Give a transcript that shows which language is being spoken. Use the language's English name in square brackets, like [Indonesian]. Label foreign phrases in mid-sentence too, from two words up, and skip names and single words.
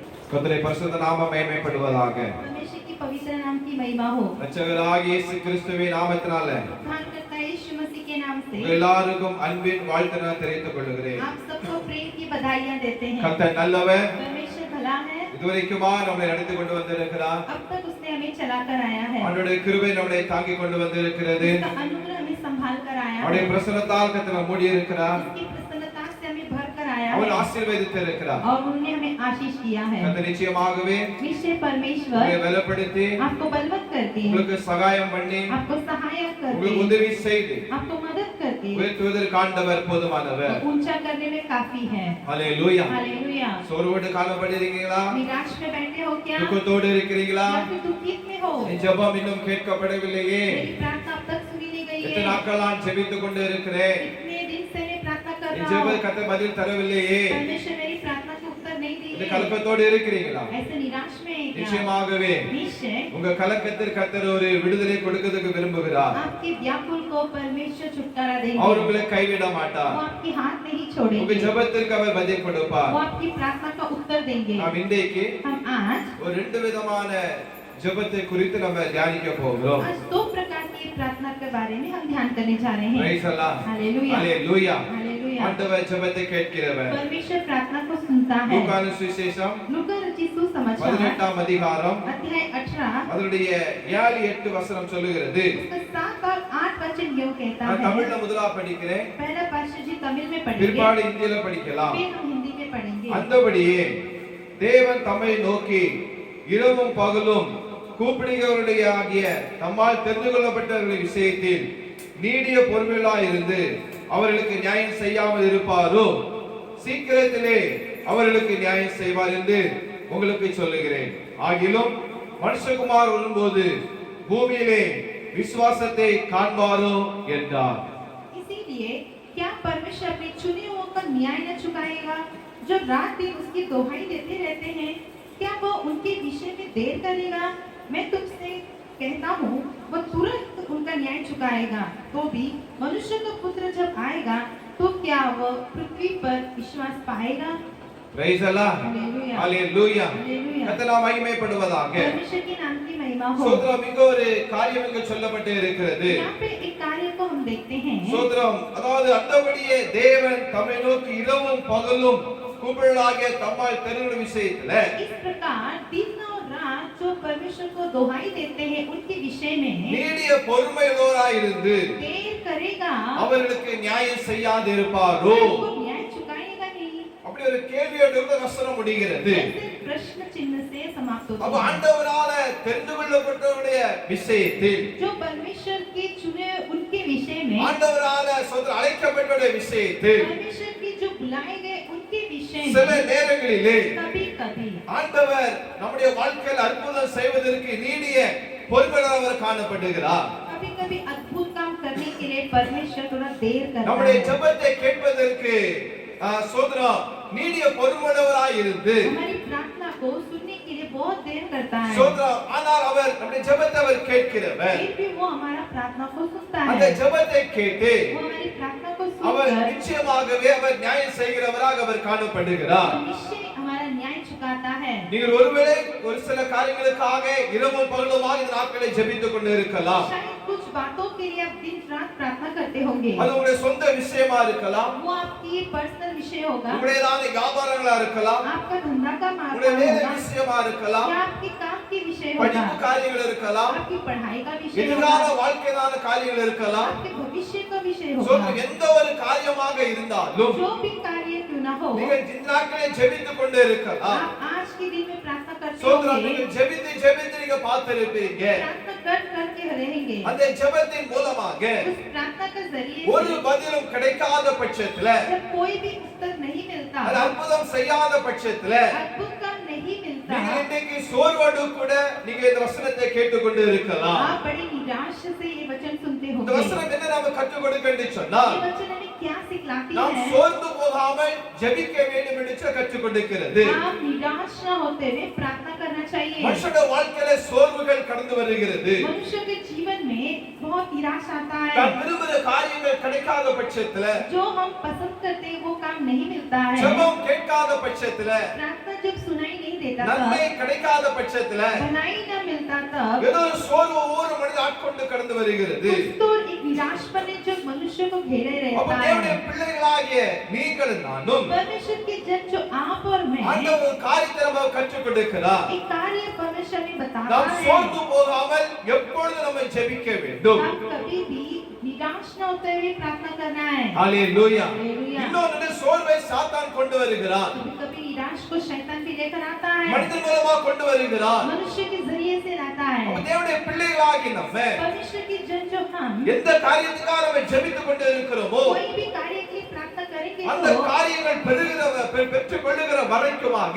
[Tamil] கர்த்தருடைய பரிசுத்த நாமம் மேன்மைப்படுவதாக. [Hindi] परमेश्वर की पवित्र नाम की महिमा हो। [Tamil] இரட்சகராகிய இயேசு கிறிஸ்துவின் நாமத்தினால [Hindi] उद्धारकर्ता यीशु मसीह के नाम से [Tamil] உங்கள் எல்லாருக்கும் அன்பின் வாழ்த்து நான் தெரிவித்துக் கொள்கிறேன். [Hindi] आप सबको प्रेम की बधाइयां देते हैं। [Tamil] கர்த்தர் நல்லவர். [Hindi] परमेश्वर भला है। [Tamil] இதுவரைக்குமா நம்மை நடத்தி கொண்டு வந்திருக்கிறார். [Hindi] अब तक उसने हमें चलाकर आया है। [Tamil] அவருடைய கிருபை நம்மை தாங்கி கொண்டு வந்திருக்கிறது. [Hindi] उसका अनुग्रह हमें संभाल कर आया है। [Tamil] அவருடைய பிரசன்னத்தால் கர்த்தர் மூடி இருக்கிறார். [Hindi] उसकी प्रसन्नता से हमें भर कर आया [Tamil] அவர் [Hindi] है [Tamil] ஆசீர்வதித்து இருக்கிறார். [Hindi] और उन्होंने हमें आशीष किया है। [Tamil] கர்த்தர் நிச்சயமாகவே [Hindi] निश्चय परमेश्वर [Tamil] உங்களை பலப்படுத்தி [Hindi] आपको बलवत करके, [Tamil] உங்களுக்கு சகாயம் பண்ணி [Hindi] आपको सहायक [Tamil] உங்களுக்கு [Hindi] करके, [Tamil] உதவி செய்து [Hindi] आपको मदद करके [Tamil] உயர்த்துவதற்கு ஆண்டவர் போதுமானவர். [Hindi] ऊंचा करने में काफी है। [Tamil] ஹalleluya. [Hindi] हालेलुया। [Tamil] சோர்வோடு காணப்படுகிறீங்களா? [Hindi] निराश में बैठे हो क्या? [Tamil] துக்கத்தோடு இருக்கிறீங்களா? [Hindi] या फिर दुखित में हो? [Tamil] என் ஜெபம் இன்னும் கேட்கப்படவில்லையே. [Hindi] मेरी प्रार्थना अब तक सुनी नहीं गई [Tamil] எத்தனை [Hindi] है। [Tamil] நாட்கள் நான் ஜெபித்துக் கொண்டு இருக்கிறேன். [Hindi] इतने दिन से मैं प्रार्थना कर [Tamil] என் [Hindi] रहा [Tamil] ஜெப [Hindi] हूँ। [Tamil] கர்த்தர் பதில் தரவில்லையே. [Hindi] परमेश्वर मेरी प्रार्थना के उत्तर नहीं [Tamil] இந்த [Hindi] दिए। [Tamil] கலக்கத்தோடு இருக்கிறீங்களா? [Hindi] ऐसे निराश में है क्या? [Tamil] நிச்சயமாகவே [Hindi] निश्चय [Tamil] உங்க கலக்கத்திற்கு கர்த்தர் ஒரு விடுதலை கொடுக்கிறதுக்கு விரும்புகிறார். [Hindi] आपके व्याकुल को परमेश्वर छुटकारा देंगे। [Tamil] அவர் உங்களை கைவிட மாட்டார். [Hindi] वो आपके हाथ नहीं [Tamil] உங்க [Hindi] छोड़ेंगे। [Tamil] ஜெபத்திற்கு அவர் பதில் கொடுப்பார். [Hindi] वो आपकी प्रार्थना का उत्तर देंगे। [Tamil] நாம் இன்றைக்கு [Hindi] हम आज [Tamil] ஒரு ரெண்டு விதமான ஜெபத்தை குறித்து நம்ம தியானிக்க போகிறோம். [Hindi] आज दो प्रकार की प्रार्थना के बारे में हम ध्यान करने जा रहे हैं। [English] Praise Allah. [Hindi] हालेलुया। [Tamil] ஹalleluya. [Hindi] हालेलुया। [Tamil] ஆண்டவர் ஜெபத்தை கேட்கிறவர். [Hindi] परमेश्वर प्रार्थना को सुनता है। [Tamil] லூக்கான சுவிசேஷம் [Hindi] लूका रचित सुसमाचार [Tamil] 18ஆம் அதிகாரம் [Hindi] अध्याय 18 [Tamil] அதனுடைய 7-8 வசனம் சொல்லுகிறது. [Hindi] उसका 7 और 8 वचन यूं कहता [Tamil] நான் [Hindi] है। [Tamil] தமிழ்ல முதலா படிக்கிறேன். [Hindi] पहला पास्टर जी तमिल में पढ़ेंगे, [Tamil] பிற்பாடு இந்தியில படிக்கலாம். [Hindi] फिर हम हिंदी में पढ़ेंगे। [Tamil] அந்தபடியே தேவன் தம்மை நோக்கி இரவும் பகலும் கூப்பிடுகிறவருடைய ஆகிய தம்மால் தெரிந்து கொள்ளப்பட்டவர்களின் விஷயத்தில் நீடிய பொறுமையுள்ளா இருந்து அவர்களுக்கு நியாயம் செய்யாமல் இருப்பாரோ சீக்கிரத்திலே அவர்களுக்கு நியாயம் செய்வார் என்று உங்களுக்கு சொல்லுகிறேன். ஆகிலும் மனுஷகுமார் வரும்போது பூமியிலே விசுவாசத்தை காண்பாரோ என்றார். [Hindi] इसीलिए क्या परमेश्वर अपने चुने हुओं का न्याय न चुकाएगा जो रात दिन उसकी दोहाई देते रहते हैं? क्या वो उनके विषय में देर करेगा? मैं तुमसे कहता हूँ वो तुरंत उनका न्याय चुकाएगा। तो भी मनुष्य का पुत्र जब आएगा तो क्या वो पृथ्वी पर विश्वास पाएगा? [English] Praise Allah. [Hindi] हालेलुया। [Tamil] ஹalleluya. [Hindi] हालेलुया। [Tamil] கர்த்தர் மகிமைப்படுவதாக. [Hindi] परमेश्वर के नाम की महिमा हो। [Tamil] சோத்ரம் இங்க ஒரு காரியம் இங்க சொல்லப்பட்டு இருக்கிறது. [Hindi] यहाँ पे एक कार्य को हम देखते हैं। [Tamil] சோத்ரம் அதாவது அந்தபடியே தேவன் தம்மை நோக்கி இரவும் பகலும் கூப்பிடலாகிய தம்மால் தெரிந்த விஷயத்துல [Hindi] इस प्रकार दिन और रात जो परमेश्वर को दोहाई देते हैं उनके विषय में [Tamil] நீடிய பொறுமையுள்ளவராய் இருந்து [Hindi] देर करेगा, [Tamil] அவர்களுக்கு நியாயம் செய்யாதிருப்பாரோ? [Hindi] उनको न्याय चुकाएगा नहीं। [Tamil] அப்படி ஒரு கேள்வியோடு இந்த வசனம் முடிகிறது. [Hindi] ऐसे प्रश्न चिन्ह से समाप्त [Tamil] அப்ப [Hindi] होता है। [Tamil] ஆண்டவரால தெரிந்து கொள்ளப்பட்டவருடைய விஷயத்தில் [Hindi] जो परमेश्वर के चुने उनके विषय में, [Tamil] ஆண்டவரால சோத்ரம் அழைக்கப்பட்டவருடைய விஷயத்தில் [Hindi] परमेश्वर के जो बुलाए गए उनके विषय [Tamil] சில [Hindi] में [Tamil] நேரங்களிலே [Hindi] कभी कभी [Tamil] ஆண்டவர் நம்முடைய வாழ்க்கையில் அற்புதம் செய்வதற்கு நீடிய பொறுமையுள்ளவர் காணப்படுகிறார். [Hindi] कभी कभी अद्भुत काम करने के लिए परमेश्वर थोड़ा देर करता [Tamil] நம்முடைய [Hindi] है। [Tamil] ஜெபத்தை கேட்பதற்கு சோதரம் நீடிய பொறுமையுள்ளவராய் இருந்து [Hindi] हमारी प्रार्थना को सुनने के लिए बहुत देर करता है। [Tamil] சோதரம் ஆனால் அவர் நம்முடைய ஜெபத்தை அவர் கேட்கிறவர். [Hindi] फिर भी वो हमारा प्रार्थना को सुनता [Tamil] அந்த [Hindi] है। [Tamil] ஜெபத்தை கேட்டு [Hindi] वो हमारी प्रार्थना को [Tamil] அவர் [Hindi] सुनकर [Tamil] நிச்சயமாகவே அவர் நியாயம் செய்கிறவராக அவர் காணப்படுகிறார். [Hindi] वो निश्चय हमारा न्याय चुकाता है। [Tamil] நீங்கள் ஒருவேளை ஒரு சில காரியங்களுக்காக இரவும் பகலுமாக இந்த நாட்களை ஜெபித்துக் கொண்டு இருக்கலாம். [Hindi] शायद कुछ बातों के लिए आप दिन रात प्रार्थना करते होंगे। [Tamil] அது உங்களுடைய சொந்த விஷயமா இருக்கலாம், [Hindi] वो आपकी पर्सनल विषय होगा, [Tamil] உங்களுடையதான வியாபாரங்களா இருக்கலாம், [Hindi] आपका धंधा का मार्ग [Tamil] உங்களுடைய வேலை [Hindi] होगा, [Tamil] விஷயமா இருக்கலாம், [Hindi] या आपके काम के विषय होगा, [Tamil] படிப்பு காரியங்கள் இருக்கலாம், [Hindi] आपकी पढ़ाई का विषय [Tamil] எதிர்கால [Hindi] होगा, [Tamil] வாழ்க்கையான காரியங்கள் இருக்கலாம். [Hindi] आपके भविष्य का विषय [Tamil] சோ [Hindi] होगा। [Tamil] எந்த ஒரு காரியமாக இருந்தாலும் [Hindi] जो भी कार्य क्यों ना हो, [Tamil] நீங்கள் இந்த நாட்களை ஜெபித்துக் கொண்டு இருக்கலாம். [Hindi] आप आज के दिन में प्रार्थना करते [Tamil] சோதரம் [Hindi] होंगे, [Tamil] நீங்கள் ஜெபித்து நீங்க பார்த்திருப்பீங்க. [Hindi] प्रार्थना करके रहेंगे। [Tamil] அந்த ஜெபத்தின் மூலமாக [Hindi] उस प्रार्थना के जरिए [Tamil] ஒரு [Hindi] से [Tamil] பதிலும் கிடைக்காத பட்சத்துல, [Hindi] जब कोई भी उत्तर नहीं मिलता, [Tamil] அது அற்புதம் செய்யாத பட்சத்துல [Hindi] अद्भुत काम नहीं मिलता, [Tamil] நீங்க இன்னைக்கு சோர்வோடு கூட நீங்க இந்த வசனத்தை கேட்டுக்கொண்டு இருக்கலாம். [Hindi] आप बड़ी निराश से ये वचन सुनते [Tamil] இந்த [Hindi] होंगे। [Tamil] வசனம் என்ன நாம கற்றுக் கொடுக்க என்று சொன்னால் [Hindi] ये वचन हमें क्या सिखलाती [Tamil] நாம் [Hindi] है? [Tamil] சோர்ந்து போகாமல் ஜெபிக்க வேண்டும் என்று கற்றுக் கொடுக்கிறது. [Hindi] आप निराश न होते हुए प्रार्थना करना चाहिए। [Tamil] மனுஷனுடைய வாழ்க்கையில சோர்வுகள் கடந்து வருகிறது. [Hindi] मनुष्य के जीवन में बहुत निराश आता है। [Tamil] தான் விரும்புகிற காரியங்கள் கிடைக்காத பட்சத்துல, [Hindi] जो हम पसंद करते हैं वो काम नहीं मिलता है। [Tamil] ஜெபம் கேட்காத பட்சத்துல, [Hindi] प्रार्थना जब सुनाई नहीं देता [Tamil] நன்மை [Hindi] तब, [Tamil] கிடைக்காத பட்சத்துல, [Hindi] भलाई न मिलता तब, [Tamil] ஏதோ ஒரு சோர்வு ஒவ்வொரு மனிதன் ஆட்கொண்டு கடந்து வருகிறது. [Hindi] कुछ तो एक निराशपन है जो मनुष्य को घेरे [Tamil] அப்ப [Hindi] रहता [Tamil] தேவனுடைய [Hindi] है। [Tamil] பிள்ளைகளாகிய நீங்களும் நானும் [Hindi] परमेश्वर के जन जो आप और मैं, [Tamil] ஆண்டவர் ஒரு காரியத்தை நமக்கு கற்றுக் கொடுக்கிறார். [Hindi] एक कार्य परमेश्वर ने बताया [Tamil] நாம் [Hindi] है। [Tamil] சோர்ந்து போகாமல் எப்பொழுதும் நம்ம ஜெபிக்க வேண்டும். [Hindi] हम कभी भी निराश न होते हुए प्रार्थना करना है। [Tamil] ஹalleluya. [Hindi] हालेलुया। [Tamil] இன்னொரு சோர்வை சாத்தான் கொண்டு வருகிறான். [Hindi] कभी कभी निराश को शैतान भी लेकर आता है, [Tamil] மனிதன் மூலமா கொண்டு வருகிறான். [Hindi] मनुष्य के जरिए से लाता [Tamil] அப்ப [Hindi] है। [Tamil] தேவனுடைய பிள்ளைகளாகி நம்ம [Hindi] परमेश्वर के जन जो हम [Tamil] எந்த காரியத்துக்காக நம்ம ஜெபித்துக் கொண்டு இருக்கிறோமோ [Hindi] कोई भी कार्य के लिए प्रार्थना करेंगे [Tamil] அந்த [Hindi] तो [Tamil] காரியங்கள் பெற்றுக் கொள்ளுகிற வரைக்குமாக